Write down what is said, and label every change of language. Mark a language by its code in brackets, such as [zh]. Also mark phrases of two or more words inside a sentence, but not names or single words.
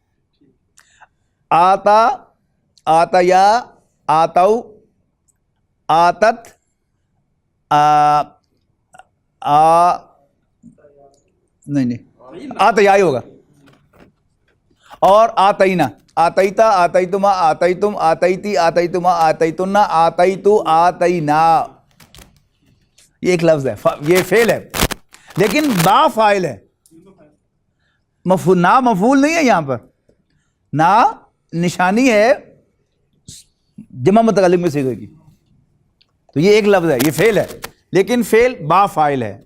[ar] آتا، آتیا، آتو، آتت، [ur] نہیں آتیا ہی ہوگا. [ar] اور آتینا، آتیتا، آتیتما، آتیتم، آتیتی، آتیتما، آتیتن، آتیتو، [ur] آتینا، یہ ایک لفظ ہے، یہ فعل ہے لیکن با فاعل ہے. نہ مفعول نہیں ہے یہاں پر، نہ نشانی ہے جمع متکلم میں صیغے کی. تو یہ ایک لفظ ہے، یہ فعل ہے لیکن فعل با فاعل ہے.